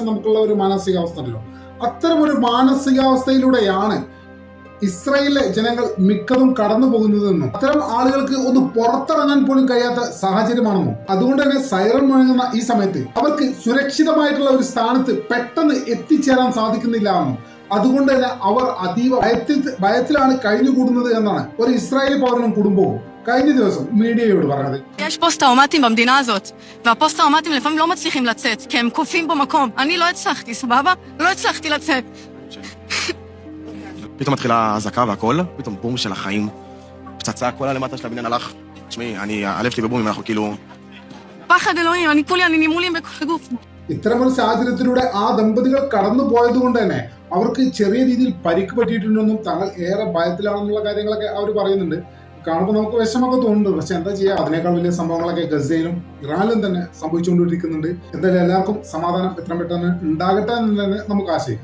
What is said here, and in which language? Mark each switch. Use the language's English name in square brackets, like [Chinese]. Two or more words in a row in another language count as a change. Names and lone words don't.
[Malayalam] നമുക്കുള്ള ഒരു മാനസികാവസ്ഥ ഉണ്ടല്ലോ, അത്തരം ഒരു മാനസികാവസ്ഥയിലൂടെയാണ് ഇസ്രായേലിലെ ജനങ്ങൾ മിക്കതും കടന്നു പോകുന്നതെന്നും അത്തരം ആളുകൾക്ക് ഒന്ന് പുറത്തിറങ്ങാൻ പോലും കഴിയാത്ത സാഹചര്യമാണെന്നും അതുകൊണ്ട് തന്നെ സൈറൺ മുഴങ്ങുന്ന ഈ സമയത്ത് അവർക്ക് സുരക്ഷിതമായിട്ടുള്ള ഒരു സ്ഥാനത്ത് പെട്ടെന്ന് എത്തിച്ചേരാൻ സാധിക്കുന്നില്ല എന്നും അതുകൊണ്ട് തന്നെ അവർ അതീവ ഭയത്തിലാണ് കഴിഞ്ഞുകൂടുന്നത് എന്നാണ് ഒരു ഇസ്രായേലി പൗരനും കുടുംബവും കഴിഞ്ഞ ദിവസം മീഡിയയോട് പറഞ്ഞത്. [Hebrew] יש פוסט-טראומטיים במדינה הזאת, והפוסט-טראומטיים לפעמים לא מצליחים לצאת, כי הם קופים במקום. אני לא הצלחתי, סבבה? לא הצלחתי לצאת. פתאום מתחילה האזעקה והכל, פתאום בום של החיים, פצצה, כל הלמטה של הבניין הלך. תשמעי, הלב שלי בבום, אנחנו כאילו... פחד אלוהים, אני נימולים בכל הגוף. [Malayalam] ഇത്തരമൊരു സാഹചര്യത്തിലൂടെ ആ ദമ്പതികൾ കടന്നു പോയത് കൊണ്ട് തന്നെ അവർക്ക് ചെറിയ രീതിയിൽ പരിക്ക് പറ്റിയിട്ടുണ്ടെന്നും തങ്ങൾ ഏറെ ഭയത്തിലാണെന്നുള്ള കാര്യങ്ങളൊക്കെ അവർ പറയുന്നുണ്ട്. കാണുമ്പോൾ നമുക്ക് വിഷമൊക്കെ തോന്നുന്നുണ്ട്. പക്ഷെ എന്താ ചെയ്യുക, അതിനേക്കാൾ വലിയ സംഭവങ്ങളൊക്കെ ഗസയിലും ഇറാനിലും തന്നെ സംഭവിച്ചുകൊണ്ടിരിക്കുന്നുണ്ട്. എന്തായാലും എല്ലാവർക്കും സമാധാനം എത്രയും പെട്ടെന്ന് ഉണ്ടാകട്ടെ എന്ന് തന്നെ നമുക്ക് ആശയിക്കാം.